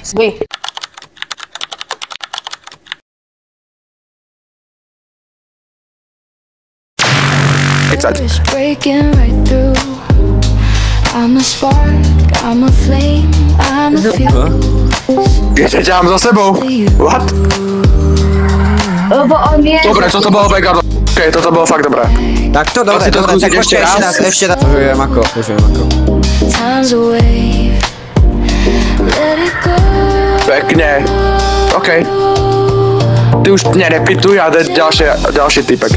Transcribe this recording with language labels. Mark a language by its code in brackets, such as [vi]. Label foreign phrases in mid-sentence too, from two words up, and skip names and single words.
[en] I'm a spark, I'm a flame, I'm a fuse. [sk] Ještě ťahám za sebou. [en] What? [sk] Dobre, toto bolo mega OK, toto bolo fakt dobré. Tak to dobre, tak počkaj ešte raz. Užujem ako. Pekne. OK. Ty už nerepituj a jde ďalší typek.